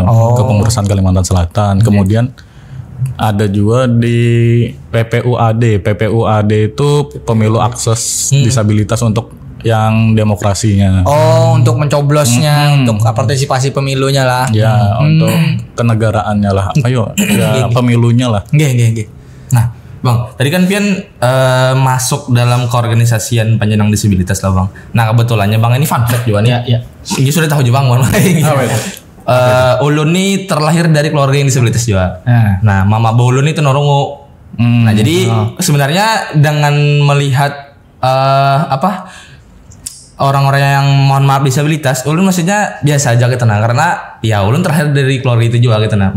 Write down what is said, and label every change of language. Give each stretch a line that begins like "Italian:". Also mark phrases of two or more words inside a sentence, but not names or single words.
Indonesian: Kepengurusan Kalimantan Selatan. Kemudian ada juga di PPUAD. PPUAD itu Pemilu Akses Disabilitas untuk yang demokrasinya. Untuk mencoblosnya, untuk partisipasi pemilunya lah. Ya, untuk kenegaraannya lah. Pemilunya lah. Nggih.
Banjar: Nah, Bang, tadi kan Pian masuk dalam keorganisasian penyandang disabilitas lah Bang.
Indonesian: Nah, kebetulannya Bang ini
English: fun fact
Indonesian: juga nih. Iya.
Banjar: Ini sudah tahu juga Bang. Ulun nih terlahir dari keluarga yang disabilitas juga. Nah, mama Ulun itu norungu. Nah, jadi sebenarnya dengan melihat orang-orang yang mohon maaf disabilitas, ulun maksudnya biasa aja gitu nah, karena ya ulun terlahir dari keluarga itu juga gitu nah.